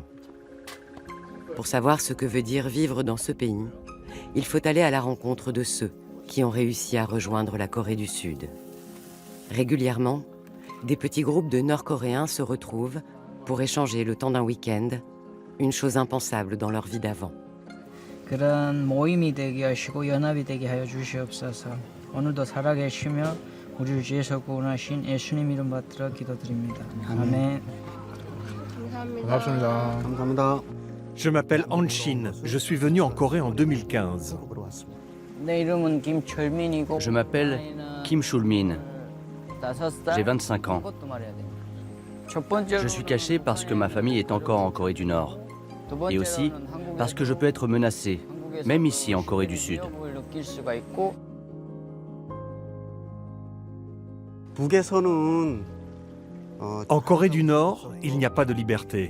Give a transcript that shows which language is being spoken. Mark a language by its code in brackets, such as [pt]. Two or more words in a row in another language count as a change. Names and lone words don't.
[fr] Pour savoir ce que veut dire vivre dans ce pays, il faut aller à la rencontre de ceux qui ont réussi à rejoindre la Corée du Sud. Régulièrement, des petits groupes de Nord-Coréens se retrouvent pour échanger le temps d'un week-end, une chose impensable dans leur vie d'avant. [ko] 그런 모임이 되게 하시고 연합이 되게 하여 주시옵소서. 오늘도 살아계시며 우리를 위해서 구원하신 예수님 이름 받들어 기도드립니다. 아멘. 감사합니다. [fr] Je m'appelle Hanshin. Je suis venu en Corée en 2015. [ko] 내 이름은 김철민이고 [fr] Je m'appelle Kim Chul-min. J'ai 25 ans. Je suis caché parce que ma famille est encore en Corée du Nord. Et aussi parce que je peux être menacé, même ici en Corée du Sud. En Corée du Nord, il n'y a pas de liberté.